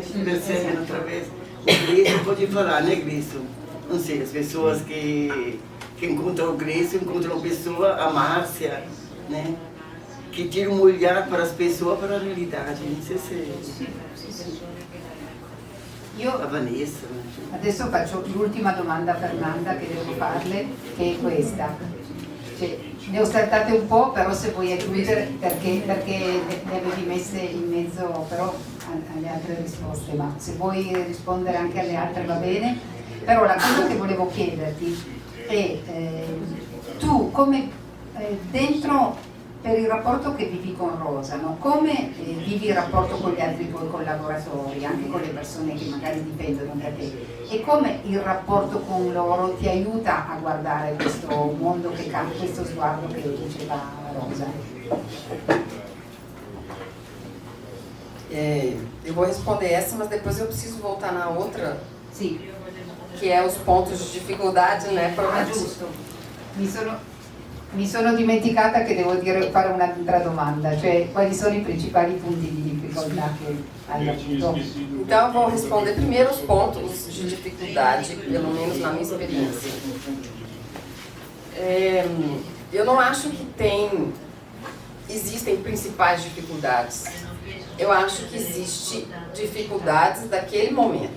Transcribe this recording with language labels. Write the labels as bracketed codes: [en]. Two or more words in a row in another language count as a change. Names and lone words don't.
[pt] Percebem através do Grécio, pode falar, né, Grécio? Não sei, as pessoas que encontram o Grécio, encontram a pessoa, a Márcia, né? Que tiram um olhar para as pessoas, para a realidade, não sei se... a Vanessa. [it] Adesso faccio l'ultima domanda a Fernanda che devo farle, che è questa. Ne ho saltate un po', però se vuoi aggiungere, perché le avevi messe in mezzo però alle altre risposte, ma se vuoi rispondere anche alle altre va bene. Però la cosa che volevo chiederti è, tu come dentro, per il rapporto che vivi con Rosa, no? Come vivi il rapporto con gli altri tuoi collaboratori, anche con le persone che magari dipendono da te, e come il rapporto con loro ti aiuta a guardare questo mondo che cambia, questo sguardo che diceva Rosa? [pt] Eu vou responder essa, mas depois eu preciso voltar na outra, [it] Sì. [pt] que é os pontos de dificuldade, né? [it] Ah, giusto. Mi sono dimenticata che devo fare un'altra domanda, cioè quali sono i principali punti di difficoltà che hai avuto? [pt] Então eu vou responder primeiro os pontos de dificuldade, pelo menos na minha experiência. Eu não acho que existem principais dificuldades. Eu acho que existem dificuldades daquele momento.